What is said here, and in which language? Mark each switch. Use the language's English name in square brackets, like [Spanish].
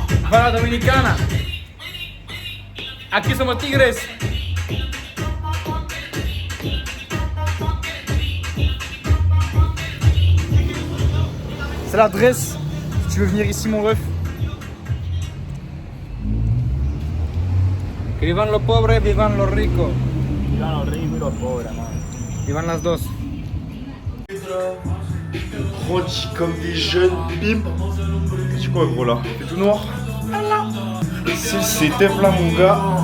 [Spanish] Para Dominicana. Aquí somos tigres. [French] C'est l'adresse. Si tu veux venir ici, mon ref. [Spanish] Que vivan los pobres, vivan los ricos. Vivan los ricos y los pobres, man. Vivan las dos. [French] Grandis comme des jeunes pimps. C'est quoi gros là? C'est tout noir? C'est le setup là mon gars.